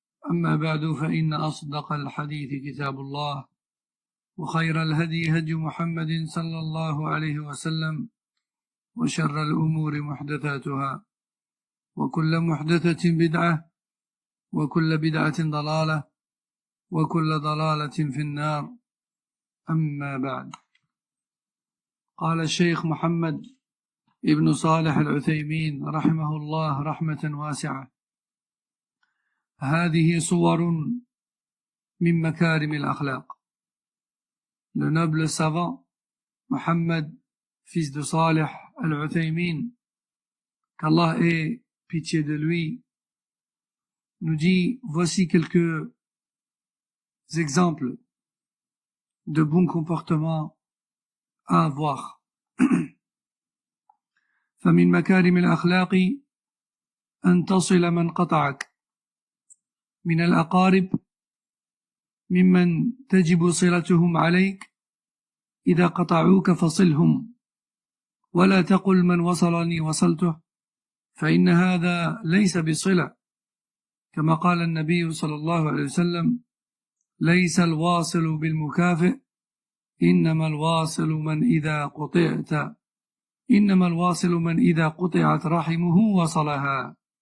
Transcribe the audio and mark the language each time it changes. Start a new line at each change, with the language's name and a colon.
Arabic: أما بعد، فإن أصدق الحديث كتاب الله، وخير الهدي هدي محمد صلى الله عليه وسلم، وشر الأمور محدثاتها، وكل محدثة بدعة، وكل بدعة ضلالة، وكل ضلالة في النار. أما بعد، قال الشيخ محمد ابن صالح العثيمين رحمه الله رحمة واسعة: هذه صور من مكارم الأخلاق.
French: Le noble savant Mohammed, fils de Salih al-Uthaymin, qu'Allah ait pitié de lui, nous dit: voici quelques exemples de bons comportements à avoir.
Arabic: فمن مكارم الأخلاق أن تصل من قطعك من الأقارب ممن تجب صلتهم عليك. إذا قطعوك فصلهم، ولا تقل من وصلني وصلته، فإن هذا ليس بصلة، كما قال النبي صلى الله عليه وسلم: ليس الواصل بالمكافئ، إنما الواصل من إذا قطعت رحمه وصلها.